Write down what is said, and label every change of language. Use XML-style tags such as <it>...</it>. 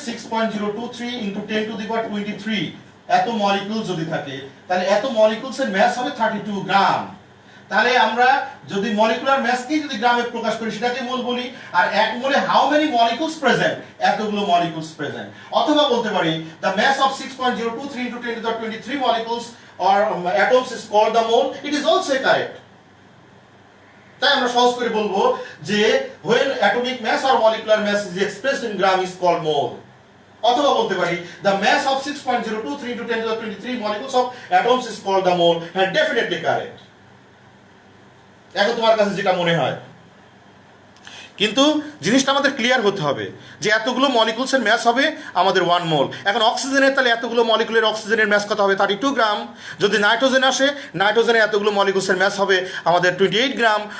<bn>6.023 × 10⁻23 এত মলিকিউল যদি থাকে তাহলে এত মলিকিউলসের মাস হবে 32 গ্রাম। তাহলে আমরা যদি মলিকুলার মাসকে যদি গ্রামে প্রকাশ করি সেটাকে মোল বলি। আর এক মোলে</bn> <en>How many molecules present?</en> <bn>এতগুলো মলিকিউলস প্রেজেন্ট। অথবা বলতে পারি</bn> <en>The mass of 6.023 × 10⁻23 molecules or atoms is called the mole. It is also correct.</en> <bn>তাই আমরা সহজ করে বলবো যে</bn> <en>when atomic mass or molecular mass is expressed in gram is called mole.</en> <bn>অথবা বলতে পারি</bn> <en>the mass of 6.023 into 10 to the 23 molecules of atoms is called the mole, and definitely correct.</en> <bn>এখন তোমার কাছে যেটা মনে হয়, কিন্তু জিনিসটা আমাদের ক্লিয়ার হতে হবে যে এতগুলো মলিকুলসের ম্যাস হবে আমাদের 1 মোল। এখন অক্সিজেনের তাহলে এতগুলো মলিকুলের অক্সিজেনের ম্যাস কত হবে? 32 গ্রাম। যদি নাইট্রোজেন আসে, নাইট্রোজেনের এতগুলো মলিকুলসের ম্যাস হবে আমাদের 28 গ্রাম।</bn>